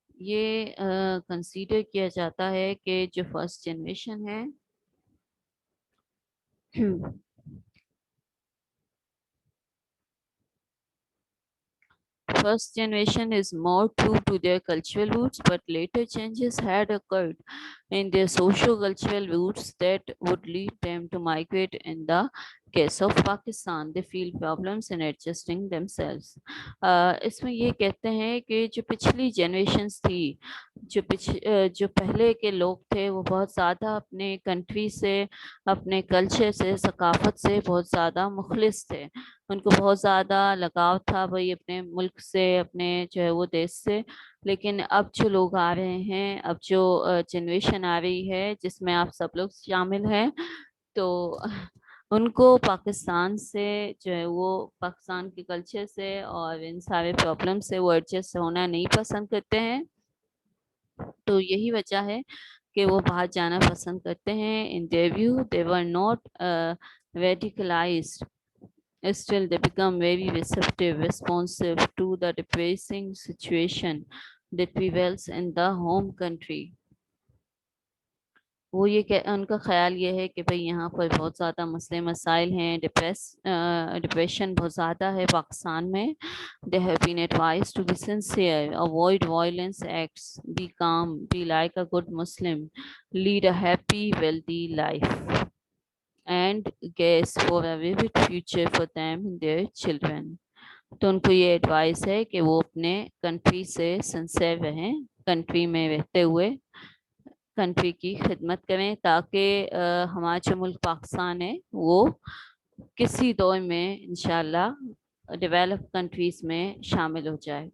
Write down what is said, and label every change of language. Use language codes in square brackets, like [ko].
[ur] یہ کنسیڈر کیا جاتا ہے کہ جو فرسٹ جنریشن ہے [en] first generation is more true to their cultural roots, but later changes had occurred in their socio-cultural roots that would lead them to migrate. In the case of Pakistan, they feel problems in adjusting themselves. [ur] اس میں یہ کہتے ہیں کہ جو پچھلی generations تھی, جو پہلے کے لوگ تھے, وہ بہت زیادہ اپنے کنٹری سے, اپنے کلچر سے, ثقافت سے بہت زیادہ مخلص تھے. ان کو بہت زیادہ لگاؤ تھا بھائی اپنے ملک سے, اپنے جو ہے وہ دیش سے. لیکن اب جو لوگ آ رہے ہیں, اب جو جنریشن آ رہی ہے جس میں آپ سب لوگ شامل ہیں, تو ان کو پاکستان سے جو ہے وہ پاکستان کے کلچر سے اور ان سارے پرابلم سے وہ ایڈجسٹ ہونا نہیں پسند کرتے ہیں. تو یہی وجہ ہے کہ وہ باہر جانا پسند کرتے ہیں. [en] In their view, they were not radicalized. Still, they become very receptive, responsive to the depressing situation that prevails in the home country. [ur] وہ یہ ان کا خیال یہ ہے کہ بھئی یہاں پر بہت زیادہ مسئلے مسائل ہیں، ڈپریشن بہت زیادہ ہے پاکستان میں. [en] They have been advised to be sincere, avoid violence acts, be calm, be like a good Muslim, lead a happy, wealthy life, and guess for a vivid future for them and their children. [ur] تو ان کو یہ advice ہے کہ وہ اپنے country سے sincere رہیں، country میں رہتے ہوئے کنٹری کی خدمت کریں تاکہ ہمارا جو ملک پاکستان ہے وہ کسی دور میں انشاءاللہ ڈیولپ کنٹریز میں شامل ہو جائے.